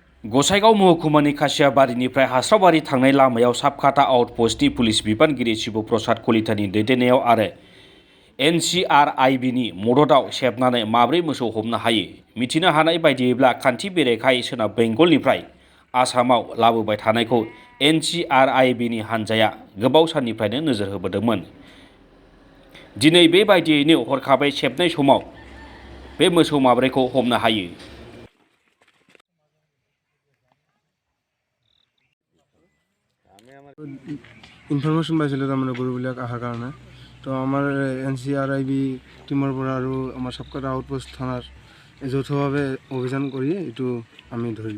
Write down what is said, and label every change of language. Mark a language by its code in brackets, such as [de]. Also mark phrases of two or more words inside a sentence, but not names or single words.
[brx] गसाइगाव महकुमानि खासियाबारिनिफ्राय हास्रावबारि थांनाय लामायाव साबखाता आउटपस्टनि पुलिस बिबानगिरि शिव प्रसाद कलितानि दैदेननायाव आरो NCRIBनि मददाव सेबनानै माब्रै मोसौ हमनो हायो मिथिनो हानाय बायदियैब्ला खान्थि बेरेखायै सोनाब बेंगलनिफ्राय आसामाव लाबोबाय थानायखौ NCRIBनि हानजाया गोबाव साननिफ्रायनो नोजोर होबोदोंमोन। दिनै बेबायदियैनो हरखाबै सेबनाय समाव बे मोसौ माब्रैखौ हमनो हायो। [as] ইনফৰমেশ্যন পাইছিলোঁ তাৰমানে গৰুবিলাক অহাৰ কাৰণে তো আমাৰ NCRIB টিমৰ পৰা আৰু আমাৰ সাবকাটা আউটপোষ্ট থানাৰ যৌথভাৱে অভিযান কৰি এইটো আমি ধৰিলোঁ।